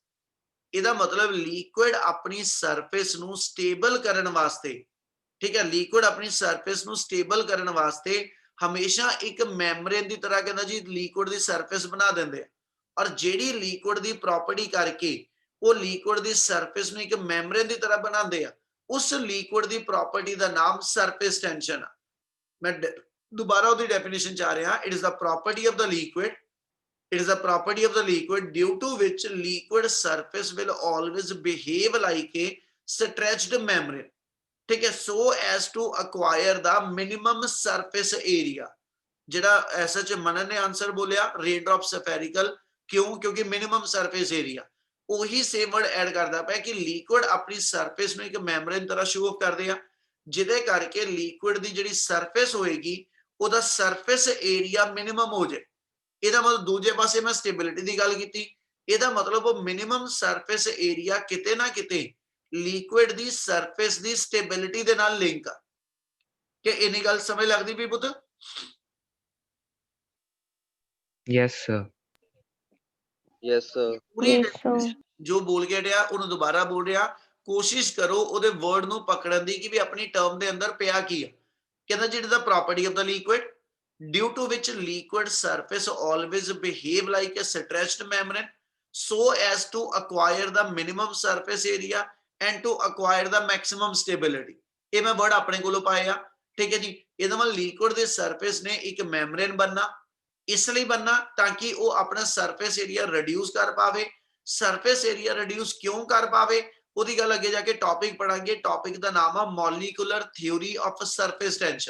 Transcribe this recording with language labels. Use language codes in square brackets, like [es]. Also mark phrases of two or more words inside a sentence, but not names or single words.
[pa] ਇਹਦਾ ਮਤਲਬ ਲਿਕੁਇਡ ਆਪਣੀ ਸਰਫੇਸ ਨੂੰ ਸਟੇਬਲ ਕਰਨ ਵਾਸਤੇ, ਠੀਕ ਹੈ, ਲਿਕੁਇਡ ਆਪਣੀ ਸਰਫੇਸ ਨੂੰ ਸਟੇਬਲ ਕਰਨ ਵਾਸਤੇ ਹਮੇਸ਼ਾ ਇੱਕ ਮੈਮਬ੍ਰੇਨ ਦੀ ਤਰ੍ਹਾਂ ਕਹਿੰਦਾ ਜੀ ਲਿਕੁਇਡ ਦੀ ਸਰਫੇਸ ਬਣਾ ਦਿੰਦੇ ਆ। ਔਰ ਜਿਹੜੀ ਲਿਕੁਇਡ ਦੀ ਪ੍ਰੋਪਰਟੀ ਕਰਕੇ ਉਹ ਲਿਕੁਇਡ ਦੀ ਸਰਫੇਸ ਨੂੰ ਇੱਕ ਮੈਮਬ੍ਰੇਨ ਦੀ ਤਰ੍ਹਾਂ ਬਣਾਉਂਦੇ ਆ, ਉਸ ਲਿਕੁਇਡ ਦੀ ਪ੍ਰੋਪਰਟੀ ਦਾ ਨਾਮ [en] surface tension [pa] ਆ। ਮੈਂ ਦੁਬਾਰਾ ਉਹਦੀ ਡੈਫੀਨੇਸ਼ਨ ਚ ਆ ਰਿਹਾ। [en] it is the property of the liquid, it is a property of the liquid due to which liquid surface will always behave like a stretched membrane, [hi] ठीक है, [en] so as to acquire the minimum surface area। [pa] ਜਿਹੜਾ ਐਸਾ ਚ ਮਨਨ ਨੇ ਆਨਸਰ ਬੋਲਿਆ [en] rain drop spherical, [pa] ਕਿਉਂ? ਕਿਉਂਕਿ [en] minimum surface area. [pa] ਉਹੀ [en] same word add [pa] ਕਰਦਾ ਪਿਆ ਕਿ ਲਿਕੁਇਡ ਆਪਣੀ ਸਰਫੇਸ ਨੂੰ ਇੱਕ ਮੈਮਬ੍ਰੇਨ ਤਰ੍ਹਾਂ [en] show off [pa] ਕਰਦੇ ਆ। ਜਿਹਦੇ ਕਰਕੇ ਲਿਕੁਇਡ ਦੀ ਜਿਹੜੀ ਸਰਫੇਸ ਹੋਏਗੀ ਉਹਦਾ [en] surface area minimum [pa] ਹੋ ਜਾਏ। ਇਹਦਾ ਮਤਲਬ ਦੂਜੇ ਪਾਸੇ ਮੈਂ ਸਟੇਬਿਲਿਟੀ ਦੀ ਗੱਲ ਕੀਤੀ, ਇਹਦਾ ਮਤਲਬ ਉਹ [en] minimum surface area [pa] ਕਿਤੇ ਨਾ ਕਿਤੇ ਲਿਕੁਇਡ ਦੀ ਸਰਫੇਸ ਦੀ ਸਟੇਬਿਲਿਟੀ ਦੇ ਨਾਲ ਲਿੰਕ ਆ। ਕਿ ਇੰਨੀ ਗੱਲ ਸਮਝ ਲੱਗਦੀ ਵੀ ਪੁੱਤ? [en] yes sir. Yes, sir. [pa] ਪੂਰੀ [en] Yes, sir. [pa] ਜੋ ਬੋਲ ਕੇ ਹਟਿਆ ਉਹਨੂੰ ਦੁਬਾਰਾ ਬੋਲ ਰਿਹਾ, ਕੋਸ਼ਿਸ਼ ਕਰੋ ਉਹਦੇ ਵਰਡ ਨੂੰ ਪਕੜਨ ਦੀ ਕਿ ਵੀ ਆਪਣੀ ਟਰਮ ਦੇ ਅੰਦਰ ਪਿਆ ਕੀ ਹੈ। ਕਹਿੰਦਾ ਜਿਹੜੀ [en] the property of the liquid due to which liquid surface always behave like a stretched membrane so as to acquire the minimum surface area and to acquire the maximum stability। [pa] ਇਹ ਮੈਂ ਵਰਡ ਆਪਣੇ ਕੋਲੋਂ ਪਾਏ ਆ, ਠੀਕ ਹੈ ਜੀ। ਇਹਦਾ ਮਤਲਬ ਲਿਕੁਇਡ ਦੇ ਸਰਫੇਸ ਨੇ ਇੱਕ ਮੈਮਬ੍ਰੇਨ ਬਣਨਾ, ਇਸ ਲਈ ਬਣਨਾ ਤਾਂ ਕਿ ਉਹ ਆਪਣਾ [en] surface area reduce [pa] ਕਰ ਪਾਵੇ। [en] surface area reduce [pa] ਕਿਉਂ ਕਰ ਪਾਵੇ ਉਹਦੀ ਗੱਲ ਅੱਗੇ ਜਾ ਕੇ ਟੌਪਿਕ ਪੜਾਂਗੇ। ਟੌਪਿਕ ਦਾ ਨਾਮ ਆ [en] molecular theory of surface tension.